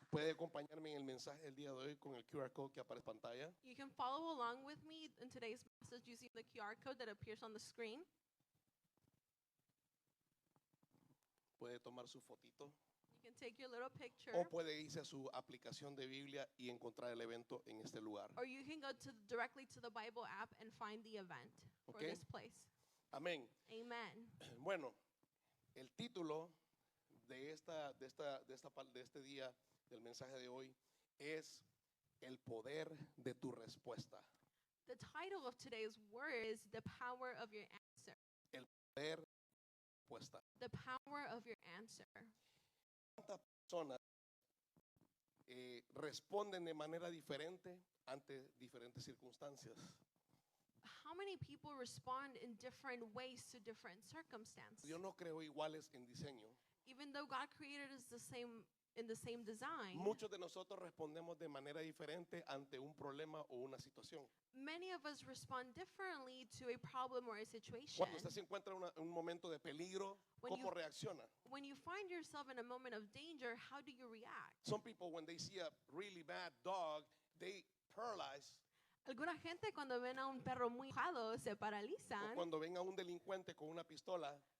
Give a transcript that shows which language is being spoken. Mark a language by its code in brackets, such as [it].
[es] Puede acompañarme en el mensaje del día de hoy con el QR code que aparece en pantalla. [en] You can follow along with me in today's message using the QR code that appears on the screen. [es] Puede tomar su fotito [en] You can take your little picture, [es] o puede irse a su aplicación de Biblia y encontrar el evento en este lugar. [en] or you can go directly to the Bible app and find the event for Okay. this place. [es] Amén. [en] Amen. [es] Bueno, el título de este día, del mensaje de hoy, es el poder de tu respuesta. [en] The title of today's word is The Power of Your Answer. [es] El poder de tu respuesta. [en] The power of your answer. [es] ¿Cuántas personas responden de manera diferente ante diferentes circunstancias? [en] How many people respond in different ways to different circumstances? [es] Yo no creo iguales en diseño. [en] Even though God created us in the same design, [es] Muchos de nosotros respondemos de manera diferente ante un problema o una situación. [en] many of us respond differently to a problem or a situation. [es] Cuando usted se encuentra en un momento de peligro, [en] When [es] ¿cómo reacciona? [en] When you find yourself in a moment of danger, how do you react? Some people, when they see a really bad dog, they paralyze. [es] Alguna gente cuando ven a un perro muy enojado se O paralizan, cuando ven a un delincuente con una pistola,